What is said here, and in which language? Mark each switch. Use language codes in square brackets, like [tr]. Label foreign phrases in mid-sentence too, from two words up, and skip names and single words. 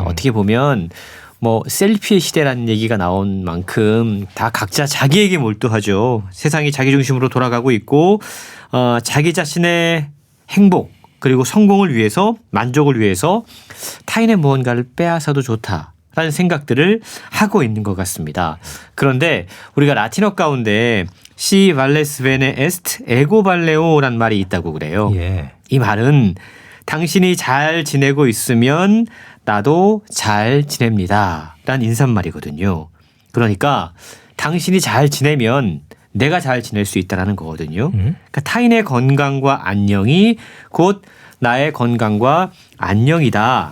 [ko] 어떻게 보면 뭐 셀피의 시대라는 얘기가 나온 만큼 다 각자 자기에게 몰두하죠. 세상이 자기 중심으로 돌아가고 있고 자기 자신의 행복 그리고 성공을 위해서 만족을 위해서 타인의 무언가를 빼앗아도 좋다라는 생각들을 하고 있는 것 같습니다. 그런데 우리가 라틴어 가운데 [la] Si vales bene est ego valleo [ko] 란 말이 있다고 그래요. 예. 이 말은 당신이 잘 지내고 있으면 나도 잘 지냅니다. 라는 인사말이거든요. 그러니까 당신이 잘 지내면 내가 잘 지낼 수 있다는 거거든요. 그러니까 타인의 건강과 안녕이 곧 나의 건강과 안녕이다.